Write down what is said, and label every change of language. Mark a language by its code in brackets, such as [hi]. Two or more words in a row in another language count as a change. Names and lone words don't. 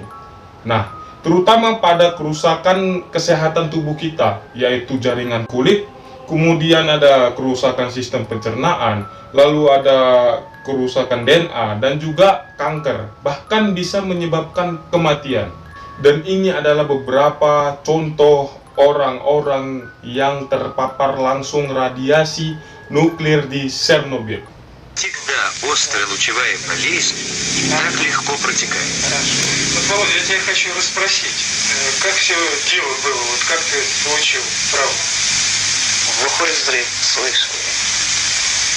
[id] Nah, terutama pada kerusakan kesehatan tubuh kita, yaitu jaringan kulit, kemudian ada kerusakan sistem pencernaan, lalu ada kerusakan DNA, dan juga kanker, bahkan bisa menyebabkan kematian. Dan ini adalah beberapa contoh orang-orang yang terpapar langsung radiasi nuklir di Chernobyl. [ru] Всегда острая лучевая болезнь так легко протекает. Вот, Володя, я тебя хочу расспросить, как все дело было, вот как ты получил травму? Глухой взрыв слышал.